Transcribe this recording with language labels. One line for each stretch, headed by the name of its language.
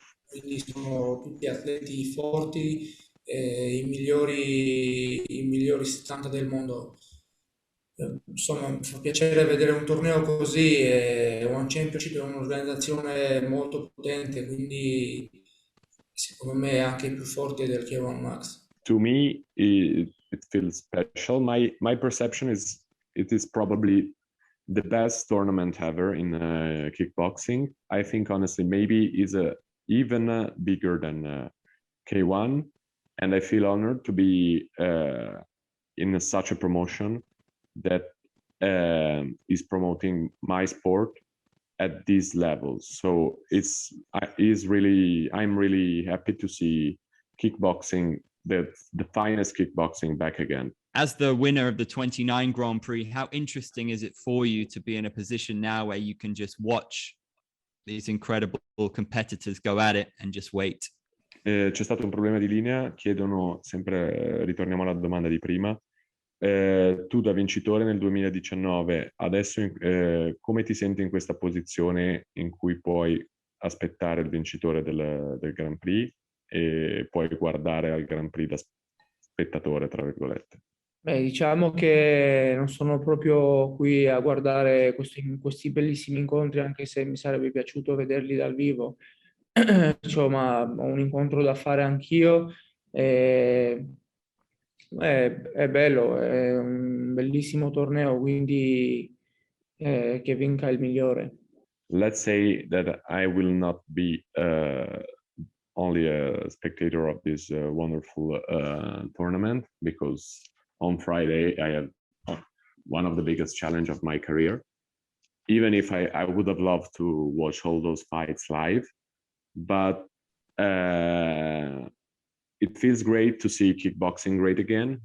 Italian: Quindi sono tutti atleti forti, i migliori 70 del mondo. Insomma, mi fa piacere vedere un torneo così. One Championship è un'organizzazione molto potente, quindi secondo me è anche i più forti del K1 Max.
English: To me, it feels special. My perception is it is probably the best tournament ever in kickboxing. I think honestly, maybe is even bigger than K1, and I feel honored to be in such a promotion that is promoting my sport at these levels. So I'm really happy to see kickboxing, the finest kickboxing back again. As the winner of the 29 Grand Prix, how interesting is it for you to be in a position now where you can just watch these incredible competitors go at it and just wait?
Italian: C'è stato un problema di linea, chiedono sempre, ritorniamo alla domanda di prima. Tu da vincitore nel 2019, adesso come ti senti in questa posizione in cui puoi aspettare il vincitore del Grand Prix e puoi guardare al Grand Prix da spettatore, tra virgolette? Beh, diciamo che non sono proprio qui a guardare questi bellissimi incontri, anche se mi sarebbe piaciuto vederli dal vivo. Insomma, ho un incontro da fare anch'io. E è bello, è un bellissimo torneo, quindi che vinca il migliore.
English: Let's say that I will not be only a spectator of this wonderful tournament, because on Friday I have one of the biggest challenge of my career. Even if I would have loved to watch all those fights live, but it feels great to see kickboxing great again.